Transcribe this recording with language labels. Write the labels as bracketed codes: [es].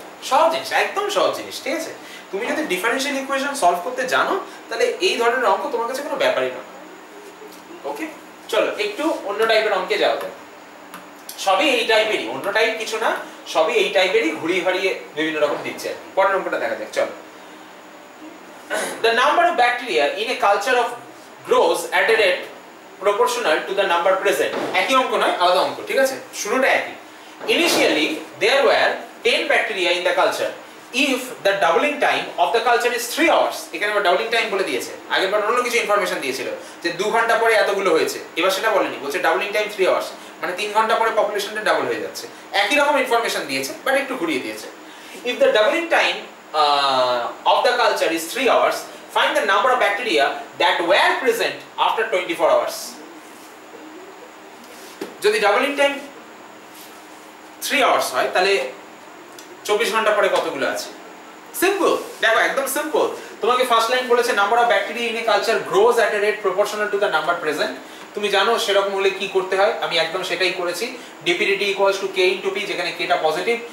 [bn] সহজ জিনিস, একদম সহজ জিনিস, ঠিক আছে। তুমি যদি ডিফারেনশিয়াল ইকুয়েশন সলভ করতে জানো তাহলে এই ধরনের অঙ্ক তোমার কাছে কোনো ব্যাপারই না, ওকে, চলো একটু অন্য টাইপের অঙ্কে যাওয়া যাক। সবই এই টাইপেরই, অন্য টাইপ কিছু না, সবই এই টাইপেরই, ঘুরিয়ে হারিয়ে বিভিন্ন রকম দিচ্ছে। পরের অঙ্কটা দেখা যাক, চলো। [en] The number of bacteria in a culture of grows at a rate proportional to the number present. [bn] একই অঙ্ক নয়, আলাদা অঙ্ক, ঠিক আছে? শুরুটা একই। [en] Initially there were 10 bacteria in the culture. If the doubling time of the culture is 3 hours, [bn] এখানে আবার ডাবলিং টাইম বলে দিয়েছে। আগেরবার অন্য কিছু ইনফরমেশন দিয়েছিল যে 2 ঘন্টা পরে এতগুলো হয়েছে, এবার সেটা বলেনি, বলছে ডাবলিং টাইম 3 আওয়ার্স, মানে 3 ঘন্টা পরে পপুলেশনটা ডাবল হয়ে যাচ্ছে। একই রকম ইনফরমেশন দিয়েছে বাট একটু ঘুরিয়ে দিয়েছে। [en] If the doubling time of the culture is 3 hours, find the number of bacteria that were present after 24 hours. [bn] যদি ডাবলিং টাইম 3 আওয়ার্স হয় তাহলে 24 ঘন্টা পরে কতগুলো আছে? সিম্পল, দেখো একদম সিম্পল। তোমাকে ফার্স্ট লাইন বলেছে [en] Number of bacteria in a culture grows at a rate proportional to the number present. [bn] তুমি জানো সেরকম হলে কি করতে হয়, আমি একদম সেটাই করেছি। [en] DPDT equals to K into P, [bn] যেখানে কেটা পজিটিভ।